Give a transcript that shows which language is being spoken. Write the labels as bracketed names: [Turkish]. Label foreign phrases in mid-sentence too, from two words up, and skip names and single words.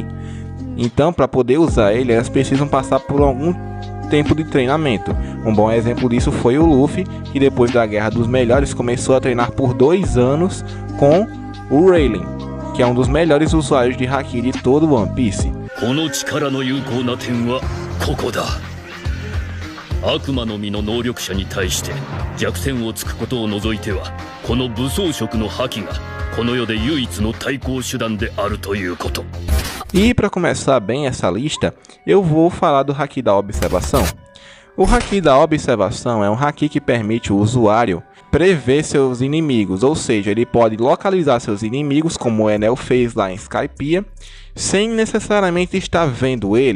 [Portuguese] Então, para poder usar ele, elas precisam passar por algum tempo de treinamento. Um bom exemplo disso foi o Luffy, que depois da Guerra dos Melhores começou a treinar por 2 anos com o Rayleigh, que é um dos melhores usuários de Haki de todo o One Piece. [Japanese] 悪魔の実の能力者に対して弱点をつくことを除いてはこの武装色の覇気がこの世で唯一の対抗手段であるということ。 [Portuguese] E para começar bem essa lista, eu vou falar do Haki da observação. O Haki da observação é um Haki que permite o usuário prever seus inimigos, ou seja, ele pode localizar seus inimigos, como o Enel fez lá em Skypiea, sem necessariamente estar vendo ele.